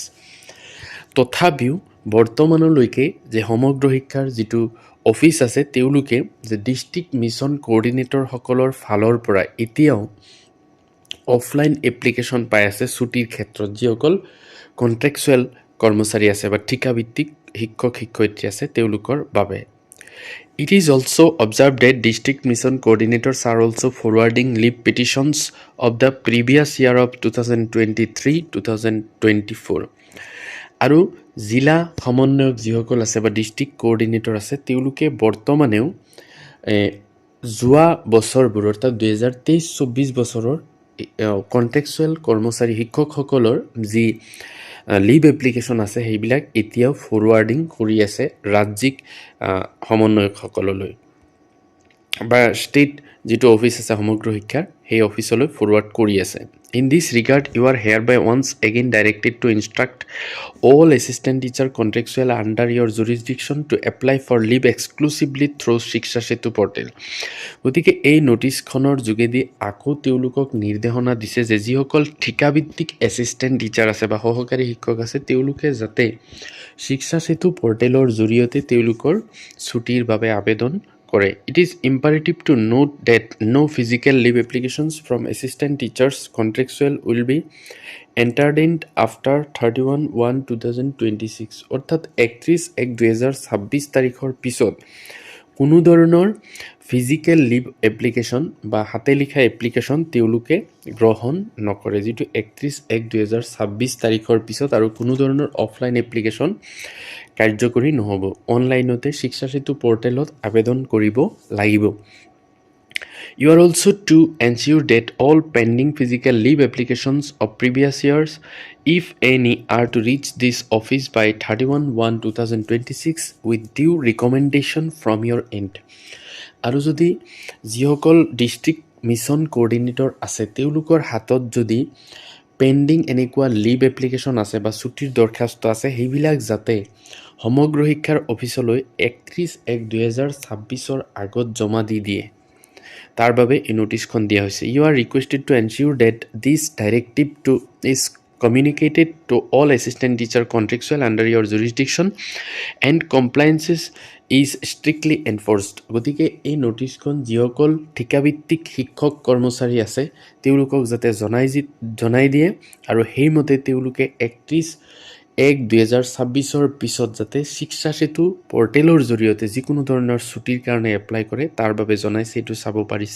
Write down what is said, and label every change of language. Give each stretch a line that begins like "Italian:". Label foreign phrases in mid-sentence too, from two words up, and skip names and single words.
Assamese: তথাপিও বৰ্তমানলৈকে যে সমগ্ৰ শিক্ষাৰ যিটো অফিচ আছে তেওঁলোকে যে
English: district mission coordinators
Assamese: ফালৰ পৰা এতিয়াও
English: offline application
Assamese: পাই আছে ছুটিৰ ক্ষেত্ৰত যিসকল কণ্ট্ৰেকচুৱেল কৰ্মচাৰী আছে বা ঠিকাভিত্তিক শিক্ষক শিক্ষয়িত্ৰী আছে তেওঁলোকৰ বাবে।
English: It is also observed that district mission coordinators are also forwarding leave petitions of the previous year of 2023-2024.
Assamese: আৰু জিলা সমন্বয়ক যিসকল আছে বা
English: district coordinator
Assamese: আছে তেওঁলোকে বৰ্তমানেও যোৱা বছৰবোৰ অৰ্থাৎ 2023-24 বছৰৰ কণ্ট্ৰেকচুৱেল কৰ্মচাৰী শিক্ষকসকলৰ যি
English: leave application
Assamese: আছে সেইবিলাক এতিয়াও ফৰৱাৰ্ডিং কৰি আছে ৰাজ্যিক সমন্বয়কসকললৈ বা ষ্টেট যিটো অফিচ আছে সমগ্ৰ শিক্ষাৰ সেই অফিচলৈ ফৰৱাৰ্ড কৰি আছে।
English: In this regard, you are hereby once again directed to instruct all assistant teacher contractual under your jurisdiction to apply for leave exclusively through Shiksha Setu portal.
Assamese: গতিকে এই নটিচখনৰ যোগেদি আকৌ তেওঁলোকক নিৰ্দেশনা দিছে যে যিসকল ঠিকাভিত্তিক
English: assistant teacher
Assamese: আছে বা সহকাৰী শিক্ষক আছে তেওঁলোকে যাতে শিক্ষা সেতু পৰ্টেলৰ জৰিয়তে তেওঁলোকৰ ছুটিৰ বাবে আবেদন কৰে।
English: It is imperative to note that no physical leave applications from assistant teachers contractual will be entertained after 31/1/2026,
Assamese: অৰ্থাৎ 31/1/2026 তাৰিখৰ পিছত কোনো ধৰণৰ
English: physical leave application
Assamese: বা হাতে লিখা এপ্লিকেশ্যন তেওঁলোকে গ্ৰহণ নকৰে, যিটো 31/1/2026 তাৰিখৰ পিছত আৰু কোনো ধৰণৰ
English: offline application
Assamese: কাৰ্যকৰী নহ'ব। অনলাইনতে শিক্ষা সেতু পৰ্টেলত আবেদন কৰিব লাগিব।
English: You are also to ensure that all pending physical leave applications of previous years, if any, are to reach this office by 31/1/2026 with due recommendation from your end.
Assamese: আৰু যদি যিসকল
English: district mission coordinator
Assamese: আছে তেওঁলোকৰ হাতত যদি পেণ্ডিং এনেকুৱা
English: leave application
Assamese: আছে বা ছুটিৰ দৰখাস্ত আছে সেইবিলাক যাতে সমগ্ৰ শিক্ষাৰ অফিচলৈ 31/1/2026 আগত জমা দি দিয়ে, তাৰ বাবে এই নটিচখন দিয়া হৈছে।
English: you are requested to ensure that this directive to is communicated to all assistant teacher contractual under your jurisdiction and compliances is strictly enforced.
Assamese: গতিকে এই নটিচখন যিসকল ঠিকাভিত্তিক শিক্ষক কৰ্মচাৰী আছে তেওঁলোকক যাতে জনাই দিয়ে আৰু সেইমতে তেওঁলোকে 1/2026 পিছত যাতে শিক্ষা সেতু পৰ্টেলৰ জৰিয়তে যিকোনো ধৰণৰ ছুটিৰ কাৰণে এপ্লাই কৰে তাৰ বাবে জনাইছে, এইটো চাব পাৰিছে।